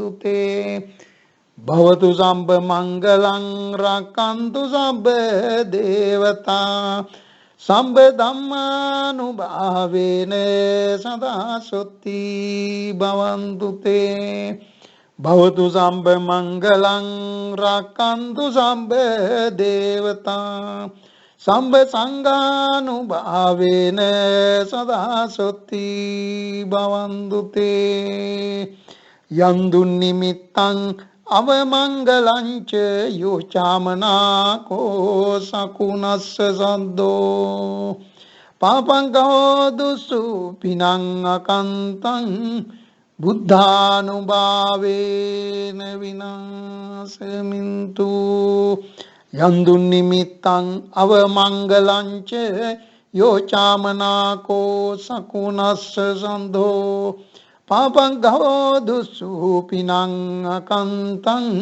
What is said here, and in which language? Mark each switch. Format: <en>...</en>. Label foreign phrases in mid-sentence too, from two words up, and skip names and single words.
<pi>තේ භවතු සම්බ මංගලං රක්ඛන්තු සම්බ දේවතා සම්බ ධම්මානුභාවේන සදා සොත්ති භවන්තු තේ භවතු සම්බ මංගලං රක්ඛන්තු සම්බ දේවතා සම්බ සංඝානුභාවේන සදා සොත්ති භවන්තු තේ යන්දුන් නිමිත්තං අවමංගලංච යෝචාමනාකෝ සකුණස්ස සද්දෝ පාපංකෝ දුසු පිනං අකන්තං බුද්ධානුභාවේන විනාශමින්තු යන්දුන් නිමිත්තං අවමංගලංච යෝචාමනාකෝ සකුණස්ස සද්දෝ පාපංකෝ දුසු පිනං අකන්තං</pi>